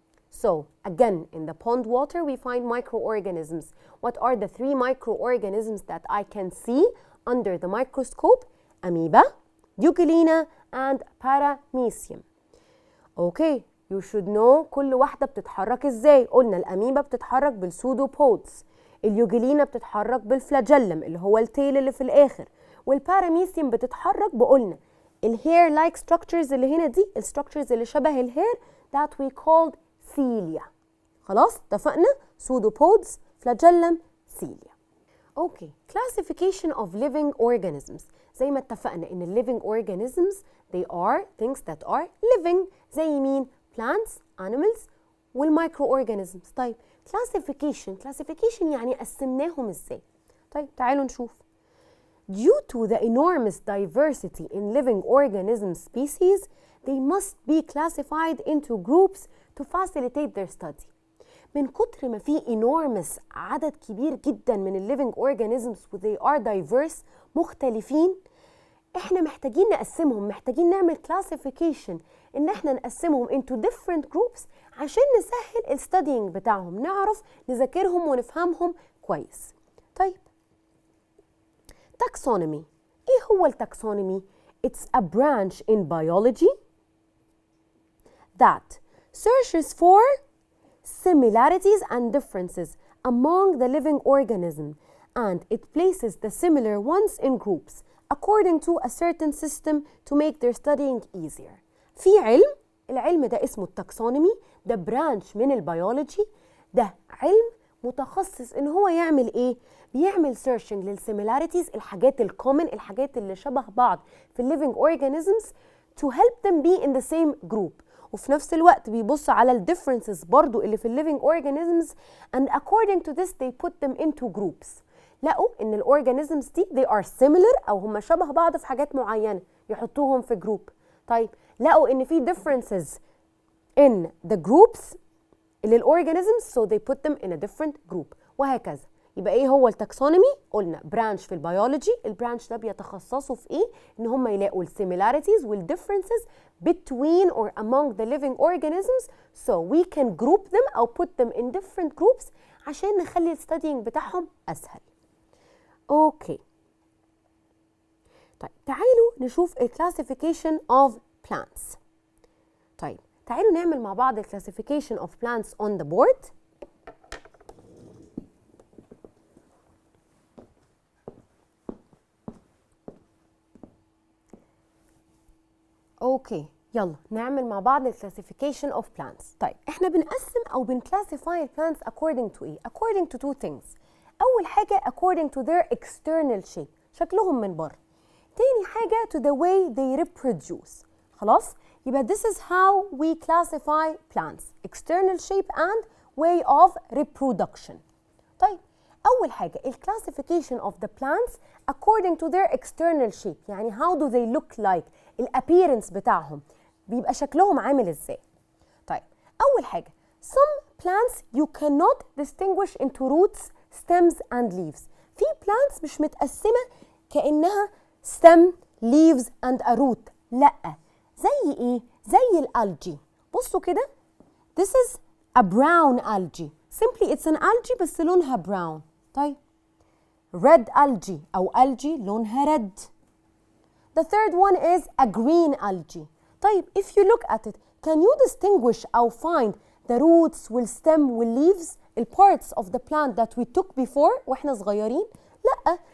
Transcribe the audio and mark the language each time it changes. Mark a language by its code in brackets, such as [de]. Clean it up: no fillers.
[en] So again in the pond water we find microorganisms. What are the 3 microorganisms that I can see under the microscope? Amoeba, Euglena and paramecium. Okay, you should know [ar] كل واحدة بتتحرك ازاي. قلنا الأميبا بتتحرك بالسودوبودز، اليوجلينا بتتحرك بالفلاجيلم اللي هو التيل اللي في الآخر، والباراميسيوم بتتحرك بقولنا الهير لايك structures اللي هنا دي الستراكشرز اللي شبه الهير [en] that we called cilia. [ar] خلاص اتفقنا pseudopods flagellum cilia. [en] okay classification of living organisms [ar] زي ما اتفقنا ان [en] living organisms they are things that are living زي مين plants animals والmicroorganisms. [ar] طيب classification يعني قسمناهم ازاي؟ طيب تعالوا نشوف. [en] Due to the enormous diversity in living organism species, they must be classified into groups to facilitate their study. [ar] من كتر ما في enormous عدد كبير جدا من ال living organisms و [en] they are diverse [ar] مختلفين، احنا محتاجين نقسمهم، محتاجين نعمل classification ان احنا نقسمهم [en] into different groups [ar] عشان نسهل الستادينج بتاعهم، نعرف نذاكرهم ونفهمهم كويس. [en] طيب taxonomy [ar] ايه هو التاكسونومي؟ [en] It's a branch in biology that searches for similarities and differences among the living organism and it places the similar ones in groups according to a certain system to make their studying easier. [ar] في علم، العلم ده اسمه التاكسونومي، ده برانش من البيولوجي، ده علم متخصص ان هو يعمل ايه؟ بيعمل سيرشنج للسيميلاريتيز، الحاجات الكومن، الحاجات اللي شبه بعض في الليفينج اورجانيزمز [en] to help them be in the same group. [ar] وفي نفس الوقت بيبص على الديفرنسز برضو اللي في الليفينج اورجانيزمز [en] and according to this they put them into groups. [ar] لقوا ان الاورجانيزمز دي [en] they are similar [ar] او هم شبه بعض في حاجات معينه يحطوهم في جروب. طيب لقوا ان في [en] differences in the groups للاورجانيزمز so they put them in a different group وهكذا. [ar] يبقى ايه هو التاكسونومي؟ قلنا برانش في البيولوجي، البرانش ده بيتخصصوا في ايه؟ ان هم يلاقوا السيميلاريتيز والديفرنسز [en] between or among the living organisms so we can group them [ar] او [en] put them in different groups [ar] عشان نخلي الستادينج بتاعهم اسهل. اوكي طيب تعالوا نشوف الكلاسيفيكيشن of plants. طيب تعالوا نعمل مع بعض الكلاسيفيكيشن [en] of plants on the board. [ar] اوكي يلا نعمل مع بعض الكلاسيفيكيشن of plants. طيب احنا بنقسم او بنكلاسيفاي plants according to ايه؟ [en] according to two things. اول حاجه according to their external shape [ar] شكلهم من بره. تاني حاجه [en] to the way they reproduce. خلاص يبقى this is how we classify plants external shape and way of reproduction. [ar] طيب اول حاجه الكلاسيفيكيشن [en] of the plants according to their external shape يعني how do they look like الappearance بتاعهم [ar] بيبقى شكلهم عامل ازاي. [en] طيب اول حاجه some plants you cannot distinguish into roots stems and leaves. [ar] في plants مش متقسمه كانها [en] stem leaves and a root، [ar] لا زي ايه؟ زي الالجي. [en] بصوا كده this is a brown algae simply it's an algae [ar] بس لونها [en] brown. [ar] طيب red algae أو algae لونها red. [en] The third one is a green algae. طيب if you look at it can you distinguish أو find the roots والstem والleaves ال parts of the plant that we took before [ar] واحنا صغيرين؟ [en] لأ